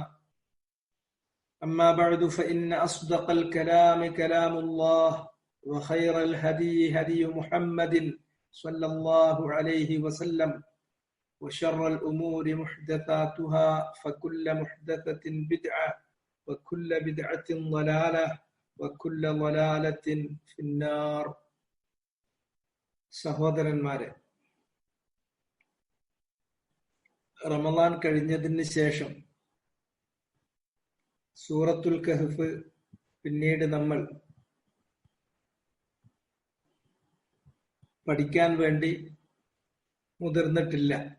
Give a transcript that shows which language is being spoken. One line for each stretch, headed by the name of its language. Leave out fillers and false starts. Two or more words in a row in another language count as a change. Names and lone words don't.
Arabic: أما بعد فإن أصدق الكلام كلام الله وخير الهدي هدي محمد صلى الله عليه وسلم وشر الأمور محدثاتها فكل محدثة بدعة وكل بدعة ضلالة وكل ضلالة في النار.
Malayalam: സഹോദരന്മാരെ, റമളാൻ കഴിഞ്ഞതിന് ശേഷം സൂറത്തുൽ കഹ്ഫ് പിന്നീട് നമ്മൾ പഠിക്കാൻ വേണ്ടി മുതിർന്നിട്ടില്ല.